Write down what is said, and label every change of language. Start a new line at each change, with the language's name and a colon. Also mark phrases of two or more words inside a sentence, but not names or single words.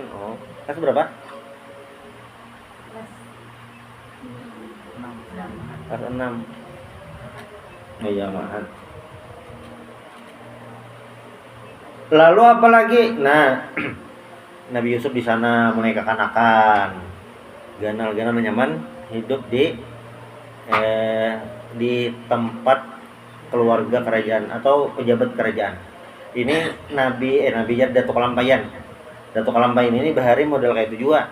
Indonesian: Oh, kelas berapa? Kelas 6. Iya, maaf. Lalu apalagi?
Banjar: Nah, Nabi Yusuf di sana mulai kekanakan, ganal nyaman hidup di tempat keluarga kerajaan atau pejabat kerajaan. Ini Nabi Datuk Kalampayan. Datuk Kalampayan ini bahari model kayak itu juga.